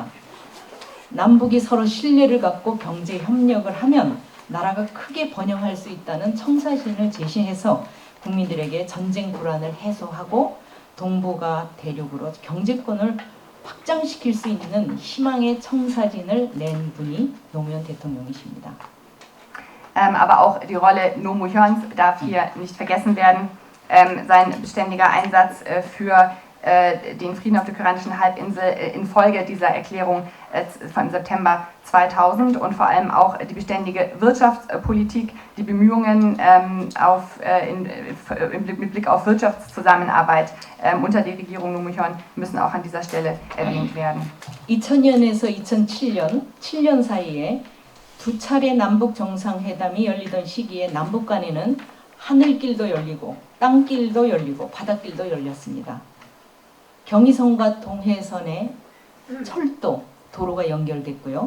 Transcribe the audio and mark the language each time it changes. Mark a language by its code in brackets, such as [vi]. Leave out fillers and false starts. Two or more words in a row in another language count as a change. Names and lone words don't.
[ko] 남북이 서로 신뢰를 갖고 경제 협력을 하면 나라가 크게 번영할 수 있다는 청사진을 제시해서 국민들에게 전쟁 불안을 해소하고 동북아 대륙으로 경제권을 확장시킬 수 있는 희망의 청사진을 낸 분이 노무현 대통령이십니다. [de] Aber auch die Rolle Nomu Hyuns darf hier nicht vergessen werden. Sein beständiger Einsatz für den Frieden auf der koreanischen Halbinsel infolge dieser Erklärung von September 2000 und vor allem auch die beständige Wirtschaftspolitik, die Bemühungen mit Blick auf Wirtschaftszusammenarbeit unter der Regierung Roh Moo-hyun müssen auch an dieser Stelle erwähnt werden. [ko] 2000년에서 2007년, 7년 사이에 두 차례 남북 정상회담이 열리던 시기에 남북 간에는 하늘길도 열리고 땅길도 열리고 바닷길도 열렸습니다. 경의선과 동해선에 철도, 도로가 연결됐고요.